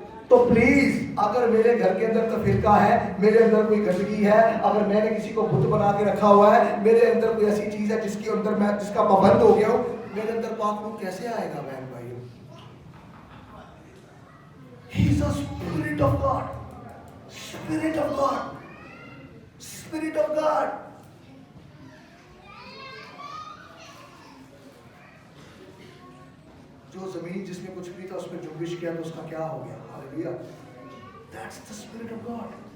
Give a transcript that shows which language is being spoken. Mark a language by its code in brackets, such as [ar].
[hi] तो प्लीज, अगर मेरे घर के अंदर तफरीका है, मेरे अंदर कोई गंदगी है, अगर मैंने किसी को बुत बना के रखा हुआ है, मेरे अंदर कोई ऐसी चीज है जिसके अंदर मैं जिसका पाबंद हो गया हूं, मेरे अंदर पाक रूह कैसे आएगा बहन भाइयों? [en] He is a spirit of God, spirit of God, spirit of God. [hi] जो जमीन जिसमें कुछ भी था उसमें जुम्बिश किया तो उसका क्या हो गया? [en] Hallelujah, that's the spirit of God.